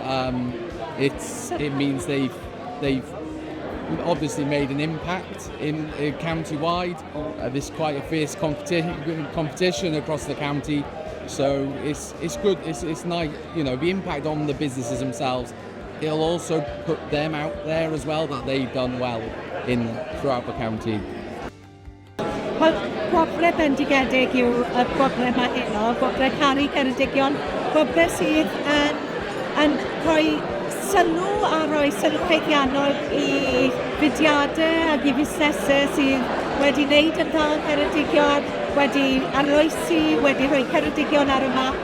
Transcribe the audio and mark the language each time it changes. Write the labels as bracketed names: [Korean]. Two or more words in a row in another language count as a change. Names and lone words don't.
[English] It means they've obviously made an impact in county-wide. There's quite a fierce competition across the county, so it's good. It's nice, you know, the impact on the businesses themselves. It'll also put them out there as well, that they've done well throughout the county. [Welsh] Wel, gwobrau bendigedig yw y gwobrau yma heno, gwobrau Caru Ceredigion, gwobrau sydd yn rhoi sylw a rhoi sylw ffeithiannol i fudiadau ac i busnesau sydd wedi wneud yn dda yn Ceredigion, wedi arloesi, wedi rhoi Ceredigion ar y map.